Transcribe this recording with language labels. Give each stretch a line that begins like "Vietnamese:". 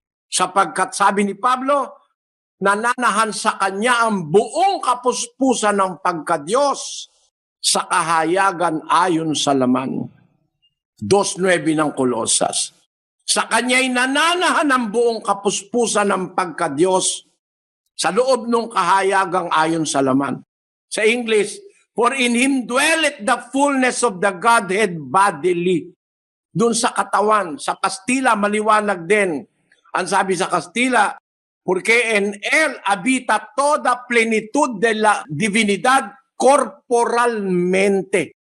Filipino: Sapagkat sabi ni Pablo, nananahan sa kanya ang buong kapuspusan ng pagka-Diyos sa kahayagan ayon sa laman. 2:9 ng Kolosas. Sa kanya'y nananahan ang buong kapuspusan ng pagka-Diyos Sa loob ng kahayagang ayon sa laman. Sa English,
English: for in Him dwelleth the fullness of the Godhead bodily.
Filipino: Doon sa katawan, sa Kastila, maliwanag din. Ang sabi sa Kastila,
Spanish: porque en Él habita toda plenitud de la divinidad corporalmente.